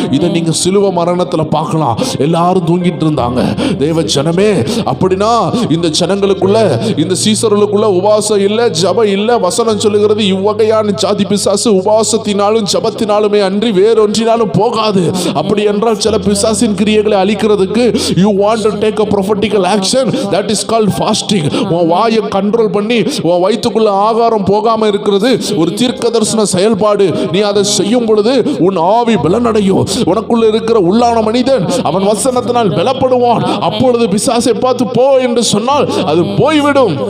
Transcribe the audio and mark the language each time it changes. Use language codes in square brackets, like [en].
[ta] இதை நீங்க சிலுவை மரணத்துல பார்க்கலாம். எல்லாரும் தூங்கிட்டு இருந்தாங்க. தேவ ஜனமே, அப்படின்னா இந்த ஜனங்களுக்குள்ள, இந்த சீசர்களுக்குள்ள உபவாசம் இல்ல, ஜபம் இல்ல. வசனம் சொல்லுகிறது, இவ்வகையான ஜாதி பிசாசு உபவாசத்தினாலும் ஜபத்தினாலுமே அன்றி வேறொன்றினாலும் போகாது. அப்படி என்றால் சில பிசாசின் கிரியைகளை அழிக்கிறதுக்கு [en] you want to take a prophetical action, that is called fasting. [ta] உன் வாயை கண்ட்ரோல் பண்ணி உன் வயிற்றுக்குள்ள ஆகாரம் போகாம இருக்கிறது ஒரு தீர்க்கதரிசன செயல்பாடு. நீ அதை செய்யும் பொழுது உன் ஆவி பலனடையும். உனக்குள்ள இருக்கிற உள்ளான மனிதன் அவன் வசனத்தினால் பலப்படுவான். அப்பொழுது பிசாசை பார்த்து போ என்று சொன்னால் அது போய்விடும்.